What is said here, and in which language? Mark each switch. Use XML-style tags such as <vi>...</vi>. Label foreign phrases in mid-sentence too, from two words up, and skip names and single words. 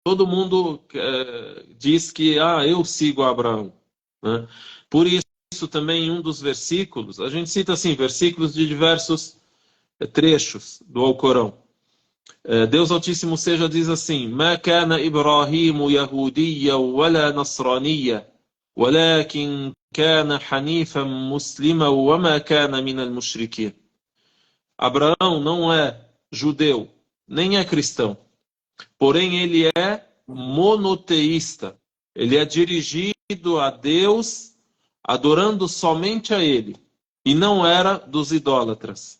<pt>todo mundo diz que eu sigo Abraão, né? Por isso também em um dos versículos, a gente cita assim, versículos de diversos trechos do Alcorão. Deus Altíssimo seja diz assim:</pt> <ar>"ما كان إبراهيم يهوديا ولا نصرانيا ولكن كان حنيفا مسلما وما كان من المشركين."</ar> <pt>Abraão não é judeu, nem é cristão. Porém, ele é monoteísta. Ele é dirigido a Deus, adorando somente a Ele. E não era dos idólatras.</pt>